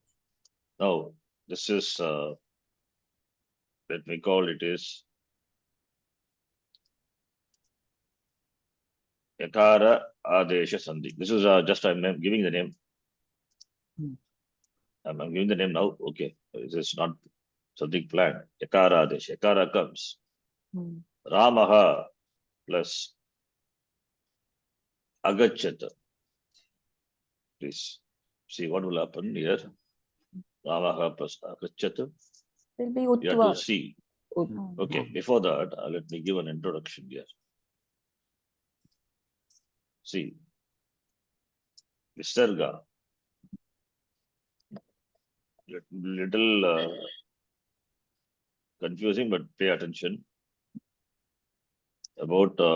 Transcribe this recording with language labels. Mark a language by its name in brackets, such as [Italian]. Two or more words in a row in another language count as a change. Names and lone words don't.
[English] Now, this is, let me call it is [Sanskrit] यकार आदेश सन्धि. [English] This is just I'm giving the name. I'm giving the name now. Okay. This is not something planned. [Sanskrit] यकार आदेश. [English] Yakara comes. Ramaha plus Agachata. Please see what will happen here. Ramaha plus Agachata. Will be You have to Uttva. see. Okay, before that, let me give an introduction here. See, Visarga, little confusing, but pay attention about